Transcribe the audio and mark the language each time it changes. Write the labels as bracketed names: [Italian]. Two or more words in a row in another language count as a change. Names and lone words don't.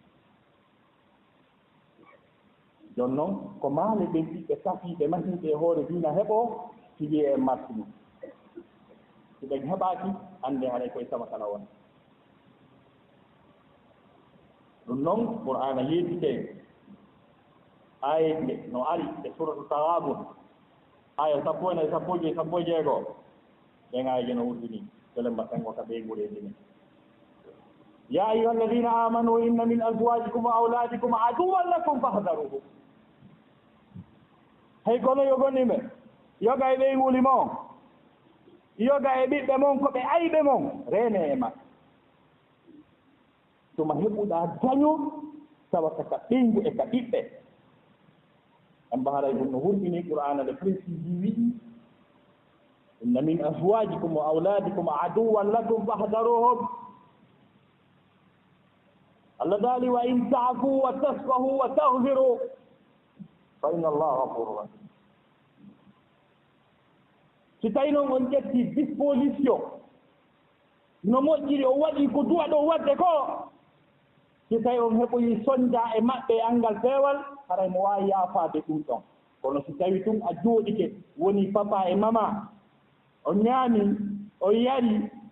[Fula] jooni noon ko maale ɓen ɓiɓɓe safiiɓe mahiiɓe e hoore diina heɓoo si wiyee en martinu si ɓen heɓaaki annde haɗay koye sama kala won ɗum noon qur'ana yeetitee aaye no ari e suratu Taghabun aya 16 ɓen aayeje no wurdini tele mbattango ka ɓeygureeji men [Arabic] يا أيها الذين آمنوا إن من أزواجكم وأولادكم عدوا لكم فاحذروه [Fula] hay kono yogonime yoga e ɓeyguli mon yoga e ɓiɓɓe mon ko ɓe ayɓe mon reene e maɓɓe tuma heɓuɗa daño tawata ka ɓeygu e ka ɓiɓɓe en mbaharay ɗum no wurɗini qur'ana le précisi wiɗi [Arabic] إن من أزواجكم وأولادكم عدوا لكم فاحذروهم [Fula] Allah daali [Arabic] وإن تعفوا وتصفحوا وتغفروا فإن الله غفور رحيم [Fula] si tawi noon on ƴetti disposition no moƴƴiri o waɗi ko duwa ɗo wadde ko si tawi on heɓoyi soñda e maɓɓe angal peewal haray mo waawi yaafaade ɗum ɗon kono si tawi ɗum a jooɗike woni papa e mama on ñaami on yari